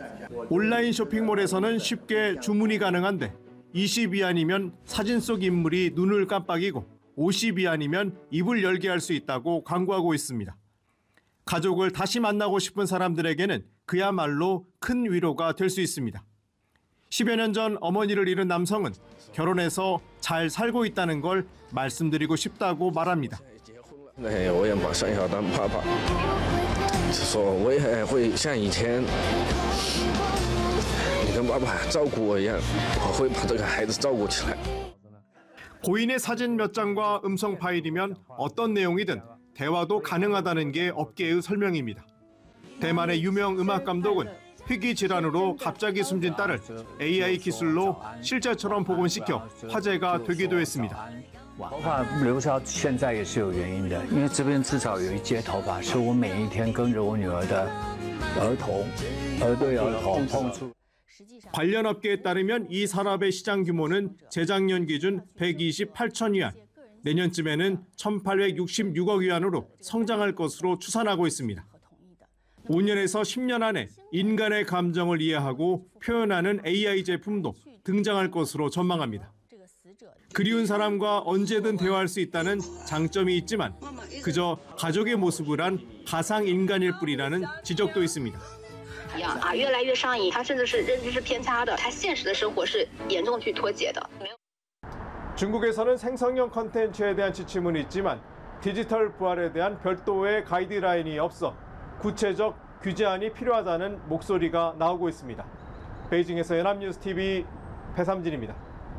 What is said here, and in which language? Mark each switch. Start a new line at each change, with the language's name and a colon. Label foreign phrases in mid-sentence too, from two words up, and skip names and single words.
Korean: 온라인 쇼핑몰에서는 쉽게 주문이 가능한데 20위안이면 사진 속 인물이 눈을 깜빡이고 50위안이면 입을 열게 할 수 있다고 광고하고 있습니다. 가족을 다시 만나고 싶은 사람들에게는 그야말로 큰 위로가 될 수 있습니다. 10여 년 전 어머니를 잃은 남성은 결혼해서 잘 살고 있다는 걸 말씀드리고 싶다고 말합니다.
Chinese: 我也马上要当爸爸，说我也会像以前你跟爸爸照顾我一样，我会把这个孩子照顾起来。
Korean: 고인의 사진 몇 장과 음성 파일이면 어떤 내용이든 대화도 가능하다는 게 업계의 설명입니다. 대만의 유명 음악 감독은 희귀 질환으로 갑자기 숨진 딸을 AI 기술로 실제처럼 복원시켜 화제가 되기도 했습니다.
Chinese: 头发留到现在也是有原因的，因为这边至少有一截头发是我每一天跟着我女儿的儿对儿童碰触。
Korean: 관련 업계에 따르면 이 산업의 시장 규모는 재작년 기준 128천 위안, 내년쯤에는 1,866억 위안으로 성장할 것으로 추산하고 있습니다. 5년에서 10년 안에 인간의 감정을 이해하고 표현하는 AI 제품도 등장할 것으로 전망합니다. 그리운 사람과 언제든 대화할 수 있다는 장점이 있지만 그저 가족의 모습을 한 가상 인간일 뿐이라는 지적도 있습니다.
Chinese: 越来越上瘾，他甚至是认知是偏差的，他现实的生活是严重去脱节的。
Korean: 중국에서는 생성형 컨텐츠에 대한 지침은 있지만 디지털 부활에 대한 별도의 가이드라인이 없어 구체적 규제안이 필요하다는 목소리가 나오고 있습니다. 베이징에서 연합뉴스 TV 배삼진입니다.